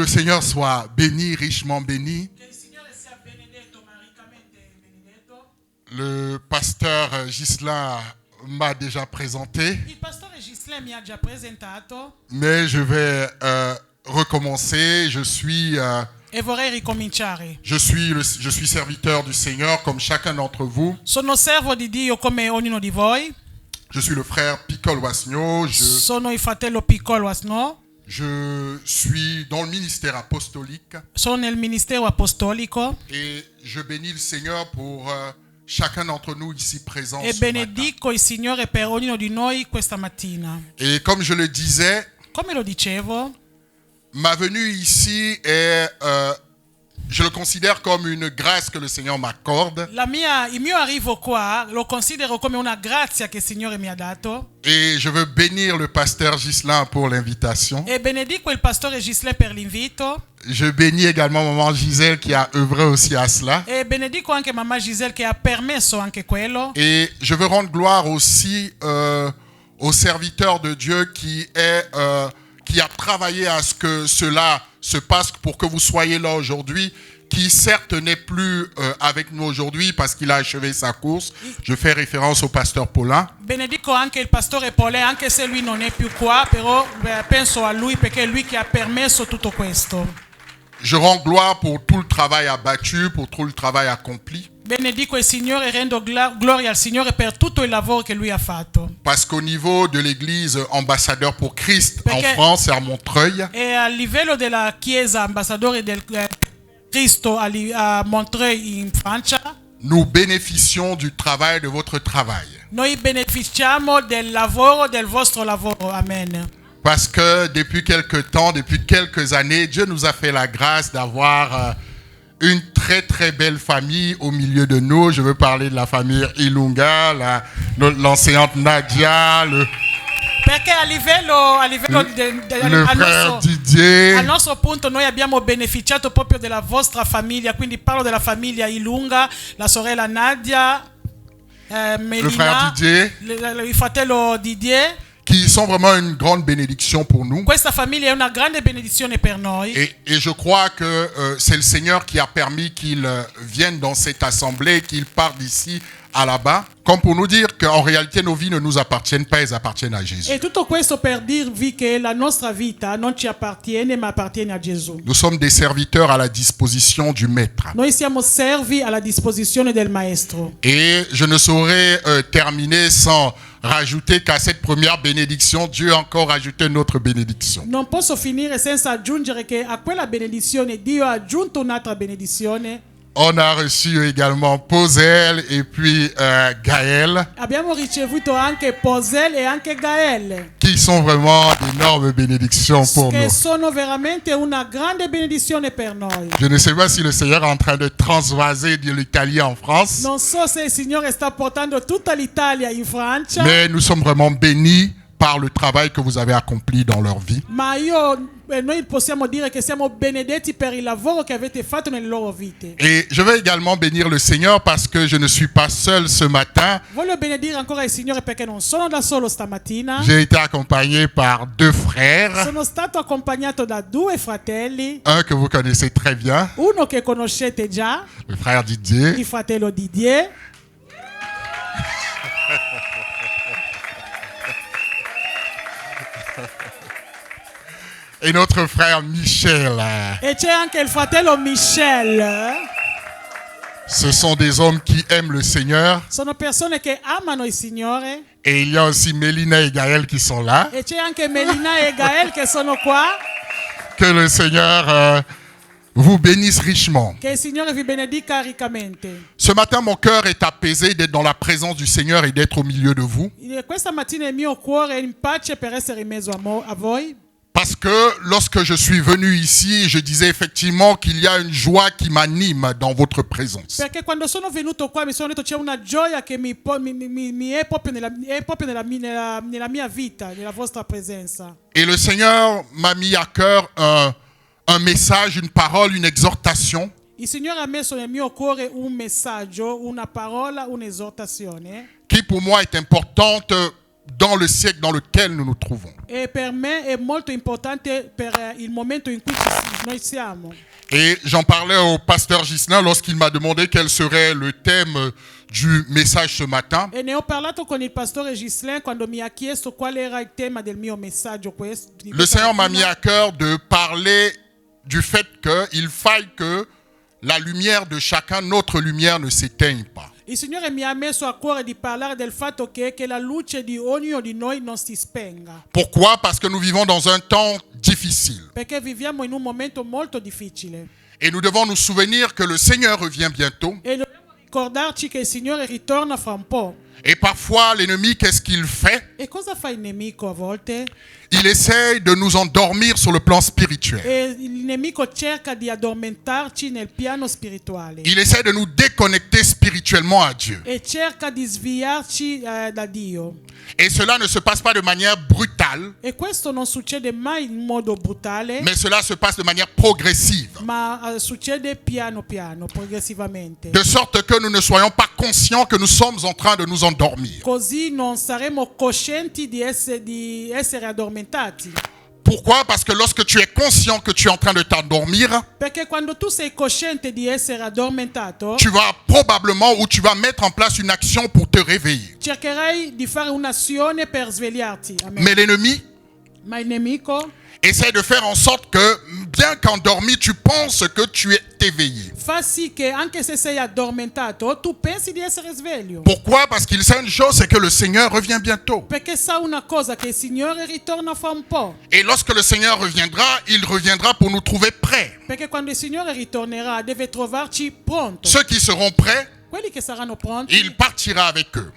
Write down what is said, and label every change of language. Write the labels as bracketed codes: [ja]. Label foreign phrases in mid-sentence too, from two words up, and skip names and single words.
[fr] Seigneur soit béni, richement béni. Le pasteur Ghislain m'a déjà présenté. Mais je vais recommencer. Je suis serviteur du Seigneur comme chacun d'entre vous. [it] Sono servo di Dio come ognuno di voi. [fr] Je suis le frère Piccolo Wasno. [it] Sono il fratello Piccolo Wasno. [fr] Je suis dans le ministère apostolique. [it] Sono nel ministero apostolico. [fr] Et je bénis le Seigneur pour chacun d'entre nous ici présents. [it] E benedico il Signore per ognuno di noi questa mattina. [fr] Et comme je le disais, [it] come lo dicevo, [fr] ma venue ici est, je le considère comme une grâce que le Seigneur m'accorde. [it] il mio arrivo qua lo considero come una grazia che il Signore mi ha dato. [fr] Et je veux bénir le pasteur Ghislain pour l'invitation. [it] E benedico il pastore Ghislain per l'invito. [fr] Je bénis également maman Gisèle qui a œuvré aussi à cela. [it] E benedico anche mamma Gisèle che ha permesso anche quello. [fr] Et je veux rendre gloire aussi au serviteur de Dieu qui a travaillé à ce que cela se passe pour que vous soyez là aujourd'hui, qui certes n'est plus avec nous aujourd'hui parce qu'il a achevé sa course. Je fais référence au pasteur Paulin. [it] Benedico anche il pastore Paulin, anche se lui non è più qua, però penso a lui perché è lui che ha permesso tutto questo. [fr] Je rends gloire pour tout le travail abattu, pour tout le travail accompli. [it] Benedico il Signore e rendo gloria al Signore per tutto il lavoro che lui ha fatto. [fr] Parce qu'au niveau de l'église ambassadeur pour Christ en France et à Montreuil, [it] e a livello della Chiesa ambassadore del Cristo a Montreuil in Francia, [fr] nous bénéficions du travail de votre travail. [it] Noi beneficiamo del vostro lavoro. [fr] Amen. Parce que depuis quelques années, Dieu nous a fait la grâce d'avoir une très très belle famille au milieu de nous. Je veux parler de la famille Ilunga, l'enseignante Nadia, le frère Didier. [it] Al nostro punto noi abbiamo beneficiato proprio della vostra famiglia, quindi parlo della famiglia Ilunga, la sorella Nadia, Melina, [fr] le frère Didier, [it] il fratello Didier, [fr] qui sont vraiment une grande bénédiction pour nous. [it] Questa famiglia è una grande benedizione per noi. [fr] Et je crois que c'est le Seigneur qui a permis qu'ils viennent dans cette assemblée, qu'ils partent d'ici à là-bas, comme pour nous dire qu'en réalité nos vies ne nous appartiennent pas, elles appartiennent à Jésus. [it] E tutto questo per dirvi che la nostra vita non ci appartiene, ma appartiene a Gesù. [fr] Nous sommes des serviteurs à la disposition du Maître. [it] Noi siamo servi alla disposizione del Maestro. [fr] Et je ne saurais terminer sans rajouter qu'à cette première bénédiction, Dieu a encore ajouté une autre bénédiction. [it] Non posso finire senza aggiungere che a quella benedizione Dio ha aggiunto un'altra benedizione. [fr] On a reçu également Posel et puis Gaël. [it] Abbiamo ricevuto anche Posel e anche Gaël. [fr] Qui sont vraiment d'énormes bénédictions pour nous. [it] Che sono veramente una grande benedizione per noi. [fr] Je ne sais pas si le Seigneur est en train de transvaser de l'Italie en France. [it] Non so se il Signore sta portando tutta l'Italia in Francia. [fr] Mais nous sommes vraiment bénis par le travail que vous avez accompli dans leur vie. [it] Ma noi possiamo dire che siamo benedetti per il lavoro che avete fatto nelle loro vite. [fr] Et je veux également bénir le Seigneur parce que je ne suis pas seul ce matin. [it] Voglio benedire ancora il Signore perché non sono da solo stamattina. [fr] J'ai été accompagné par deux frères. [it] Sono stato accompagnato da due fratelli. [fr] Un que vous connaissez très bien. [it] Uno che conoscete già. [fr] Le frère Didier. [it] Il fratello Didier. [fr] Et notre frère Michel. [it] E c'è anche il fratello Michel. [fr] Ce sont des hommes qui aiment le Seigneur. [it] Sono persone che amano il Signore. [fr] Et il y a aussi Mélina et Gaël qui sont là. [it] E c'è anche Melina e Gaël che sono qua. [fr] Que le Seigneur vous bénisse richement. [it] Che il Signore vi benedica riccamente. [fr] Ce matin, mon cœur est apaisé d'être dans la présence du Seigneur et d'être au milieu de vous. [it] Questa mattina il mio cuore è in pace per essere in mezzo a voi. [fr] Parce que lorsque je suis venu ici, je disais effectivement qu'il y a une joie qui m'anime dans votre présence. [it] Perché quando sono venuto qua mi sono detto c'è una gioia che mi è proprio nella mia vita, nella vostra presenza. [fr] Et le Seigneur m'a mis à cœur un message, une parole, une exhortation. [it] Il Signore ha messo nel mio cuore un messaggio, una parola, un'esortazione. [fr] Qui pour moi est importante dans le siècle dans lequel nous nous trouvons. [it] E per me è molto importante per il momento in cui ci Noi siamo. [fr] Et j'en parlais au pasteur Ghislain lorsqu'il m'a demandé quel serait le thème du message ce matin. [it] E ne ho parlato con il pastore Ghislain quando mi ha chiesto qual era il tema del mio messaggio. [fr] Le Seigneur m'a mis à cœur de parler du fait qu'il faille que la lumière de chacun, notre lumière, ne s'éteigne pas. [it] Il Signore mi ha messo a cuore di parlare del fatto che la luce di ognuno di noi non si spenga. [fr] Pourquoi? Parce que nous vivons dans un temps difficile. [it] Perché viviamo in un momento molto difficile. [fr] Et nous devons nous souvenir que le Seigneur revient bientôt. [it] E dobbiamo ricordarci che il Signore ritorna fra un po'. [fr] Et parfois, l'ennemi, qu'est-ce qu'il fait? [it] E cosa fa il nemico a volte? [fr] Il essaye de nous endormir sur le plan spirituel. [it] E il nemico cerca di addormentarci nel piano spirituale. [fr] Il essaie de nous déconnecter spirituellement à Dieu. [it] E cerca di sviarci da Dio. [fr] Et cela ne se passe pas de manière brutale, [it] E questo non succede mai in modo brutale, [fr] mais cela se passe de manière progressive. [it] ma succede piano piano, progressivamente. [fr] De sorte que nous ne soyons pas conscients que nous sommes en train de nous endormir. [it] Così non saremo coscienti di essere addormentati. [fr] Pourquoi? Parce que lorsque tu es conscient que tu es en train de t'endormir, [it] Perché quando tu sei cosciente di essere addormentato, [fr] tu vas probablement ou tu vas mettre en place une action pour te réveiller. [it] cercherai di fare un'azione per svegliarti. [fr] Amen. Mais l'ennemi [it] Ma il nemico [fr] essaie de faire en sorte que, bien qu'endormi, tu penses que tu es éveillé. [it] fa sì che anche se sei addormentato, tu pensi di essere sveglio. [fr] Pourquoi? Parce qu'il sait une chose, c'est que le Seigneur revient bientôt. [it] Perché sa una cosa, che il Signore ritorna fra un po'. [fr] Et lorsque le Seigneur reviendra, il reviendra pour nous trouver prêts. [it] Perché quando il Signore ritornerà, deve trovarci pronto. [fr] Ceux qui seront prêts, [it] Quelli che saranno pronti, [fr] il partira avec eux.